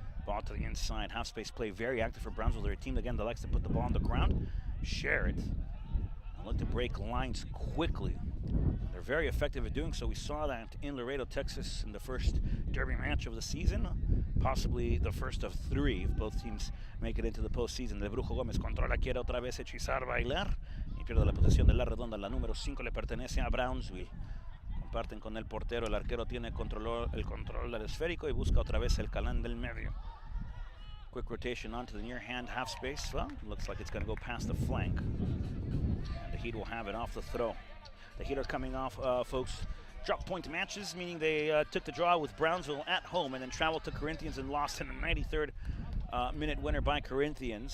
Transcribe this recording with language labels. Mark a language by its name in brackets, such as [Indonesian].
[English] Ball to the inside, half space play very active for Brownsville. They're a team again that likes to put the ball on the ground, share it, and look to break lines quickly. They're very effective at doing so. We saw that in Laredo, Texas in the first derby match of the season, possibly the first of 3 if both teams make it into the postseason. [Spanish] De Brujo Gómez controla, quiere otra vez hechizar, bailar, y pierde la posesión de la redonda. La número 5 le pertenece a Brownsville. Comparten con el portero, el arquero tiene el control del esférico y busca otra vez el calán del medio. [English] Quick rotation onto the near hand half space. Well, looks like it's going to go past the flank. And the Heat will have it off the throw. The Heat are coming off, folks, drop point matches, meaning they took the draw with Brownsville at home and then traveled to Corinthians and lost in the 93rd minute winner by Corinthians.